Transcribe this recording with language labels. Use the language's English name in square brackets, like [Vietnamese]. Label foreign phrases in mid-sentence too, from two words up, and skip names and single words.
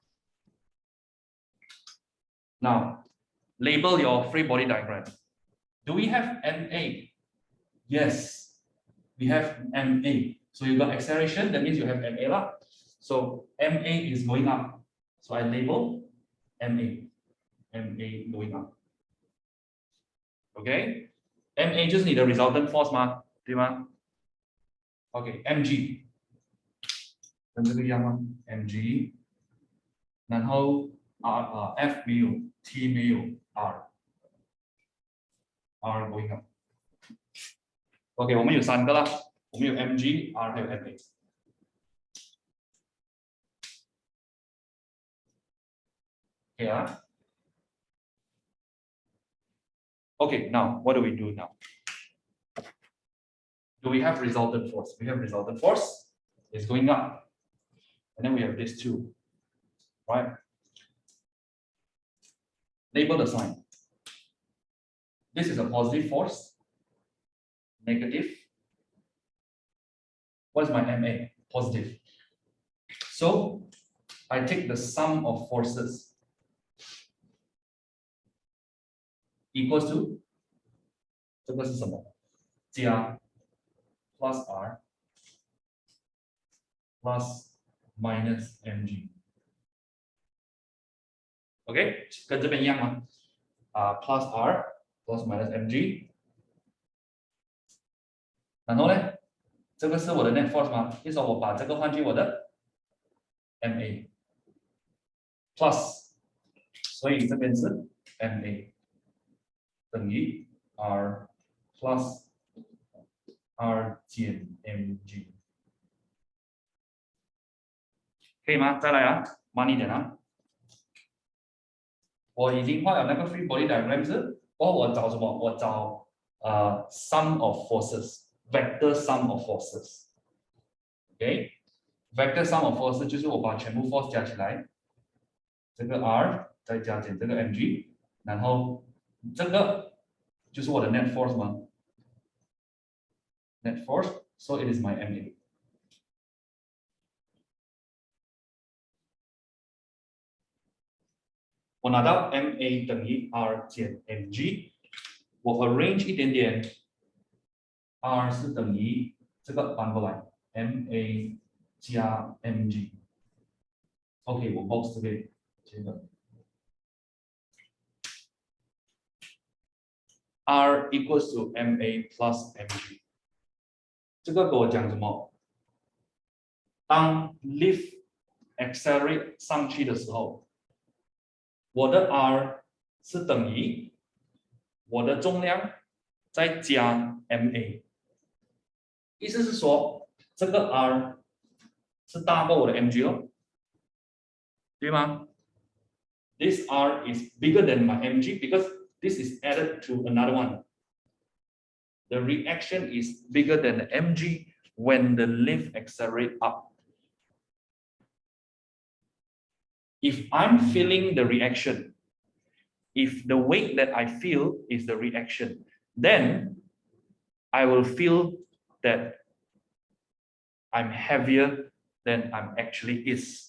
[English] Now, label your free body diagram. Do we have MA? Yes, we have MA. So you got acceleration, that means you have MA lah. So MA is going up. So I label MA. MA going up. Okay? [Chinese] MA 就是你的 [English] resultant force [Chinese] 吗？对吗？ OK, mg 跟这个一样吗 ？mg， 然后 F 没有 ，T 没有 ， [English] R going up。 [Chinese] OK， 我们有3个啦，我们有 mg、R 还有 MA。OK 啊 ？ [English] OK, now what do we do now? Do we have resultant force? We have resultant force. It's going up. And then we have this two, right? Label the sign. This is a positive force. Negative. What is my MA? Positive. So I take the sum of forces equals to [Chinese] 这个是什么？ [English] 加 plus R plus minus mg. [Chinese] OK， 跟这边一样吗 ？ [English] plus r plus minus mg， [Chinese] 然后呢，这个是我的 [English] net force [Chinese] 吗？意思说我把这个换去我的 [English] ma plus， [Chinese] 所以这边是 ma 等于 [English] r plus r [Chinese] 减 mg， 可以吗？再来啊，慢一点啊。我已经画了那个 [English] free body diagram [Chinese] 是，我找什么？我找 [English] sum of forces， vector sum of forces。OK，vector sum of forces [Chinese] 就是我把全部 force 加起来，这个 r 再加减这个 mg， 然后这个就是我的 [English] net force [Chinese] 吗 ？ [English] net force，so it is my ma。 [Chinese] 我拿到 ma 等于 r 减 mg， 我 arrange 一点点 ，r 是等于这个搬过来 ma 加 mg。OK， 我 box 这边这个 [English] r equals to ma plus mg。 [Chinese] 这个跟我讲什么？当 [English] lift accelerate [Chinese] 上去的时候，我的 r 是等于我的重量再加 ma， 意思是说这个 r 是大过我的 mg 哦，对吗 ？ [English] This r is bigger than my mg because this is added to another one. The reaction is bigger than the mg when the lift accelerate up. If I'm feeling the reaction, if the weight that I feel is the reaction, then I will feel that I'm heavier than I'm actually is.